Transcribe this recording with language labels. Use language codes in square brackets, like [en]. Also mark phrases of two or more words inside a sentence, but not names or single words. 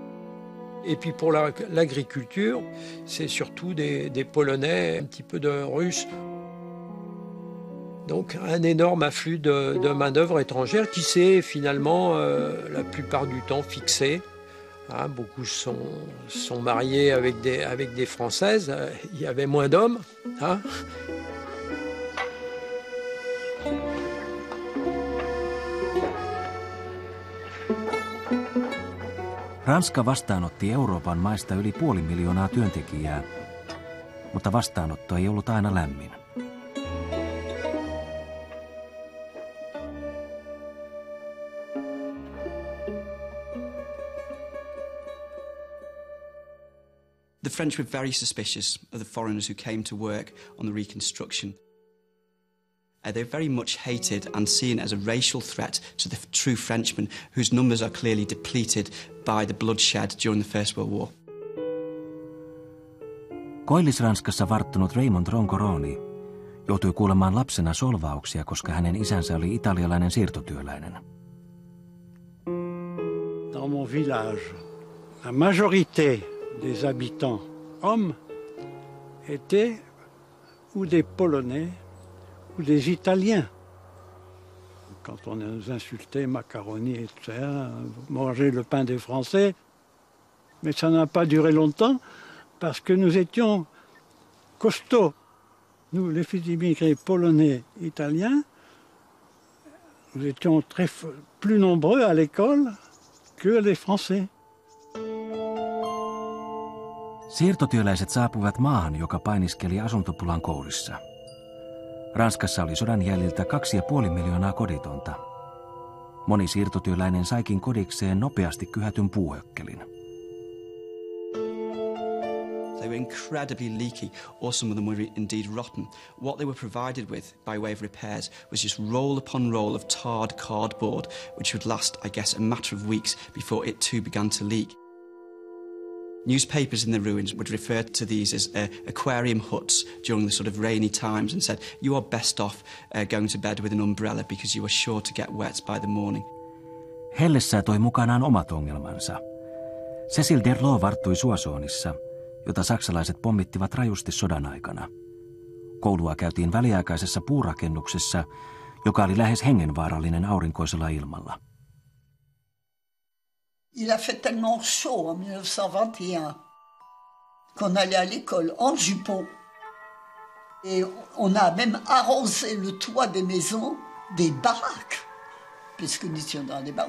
[fr] Et puis pour l'agriculture, c'est surtout des Polonais, un petit peu de Russes. Donc un énorme afflux de main-d'œuvre étrangère qui s'est finalement la plupart du temps fixé. Hein, beaucoup sont mariés avec des Françaises. Il y avait moins d'hommes. Hein. [fi] Ranska vastaanotti Euroopan maista yli 500 000 työntekijää, mutta vastaanotto ei ollut aina lämmin. [en] The French were very suspicious of the foreigners who came to work on the reconstruction. They were very much hated and seen as a racial threat to the true Frenchmen, whose numbers are clearly depleted by the bloodshed during the First World War. [fi] Koillis-Ranskassa varttunut Raymond Roncoroni joutui kuulemaan lapsena solvauksia, koska hänen isänsä oli italialainen siirtotyöläinen. [fr] Dans mon village, la majorité des habitants hommes étaient ou des Polonais ou des Italiens. Quand on nous insultait macaroni et tout ça, manger le pain des Français, mais ça n'a pas duré longtemps parce que nous étions costauds. Nous, les fils d'immigrés polonais, italiens, nous étions plus nombreux à l'école que les Français. [fi] Siirtotyöläiset saapuivat maahan, joka painiskeli asuntopulan kourissa. Ranskassa oli sodan jäljiltä 2,5 miljoonaa koditonta. Moni siirtotyöläinen saikin kodikseen nopeasti kyhätyn puuhökkelin. [en] They were incredibly leaky, or some of them were indeed rotten. What they were provided with by way of repairs was just roll upon roll of tarred cardboard, which would last, I guess, a matter of weeks before it too began to leak. Newspapers in the ruins would refer to these as aquarium huts during the sort of rainy times and said, you are best off going to bed with an umbrella because you are sure to get wet by the morning. [fi] Hellessä toi mukanaan omat ongelmansa. Cecil Derlot varttui Soissonissa, jota saksalaiset pommittivat rajusti sodan aikana. Koulua käytiin väliaikaisessa puurakennuksessa, joka oli lähes hengenvaarallinen aurinkoisella ilmalla. [fr] Il a fait tellement chaud en 1921 qu'on allait à l'école en jupon. Et on a même arrosé le toit des maisons, des baraques, puisque nous étions dans des baraques.